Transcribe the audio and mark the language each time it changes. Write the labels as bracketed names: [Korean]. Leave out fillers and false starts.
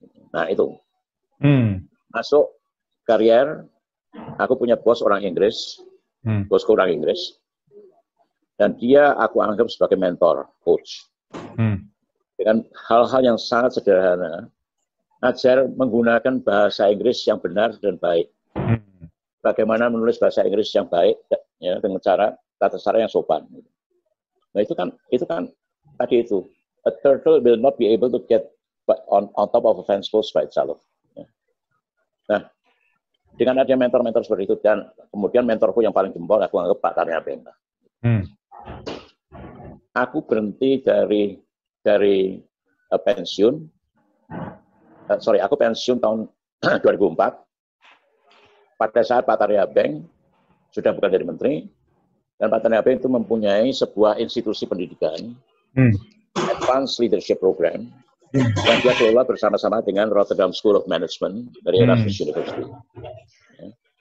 [Indonesian] Nah itu, masuk karier, aku punya bos orang Inggris, bosku orang Inggris, dan dia aku anggap sebagai mentor, coach. Dengan hal-hal yang sangat sederhana, ajar menggunakan bahasa Inggris yang benar dan baik. Bagaimana menulis bahasa Inggris yang baik, ya, dengan tata cara yang sopan. Nah itu kan tadi itu, [English] a turtle will not be able to get on top of a fence post by itself. [Indonesian] Ya. Nah, dengan adanya mentor-mentor seperti itu, dan kemudian mentorku yang paling jempol, aku anggap Pak Tarnya Benda. Aku berhenti dari pensiun. Aku pensiun tahun 2004. Pada saat Pak Tarya Bank sudah bukan jadi menteri, dan Pak Tarya Bank itu mempunyai sebuah institusi pendidikan, Advanced Leadership Program, yang dia kelola bersama-sama dengan Rotterdam School of Management dari Erasmus University. Ya.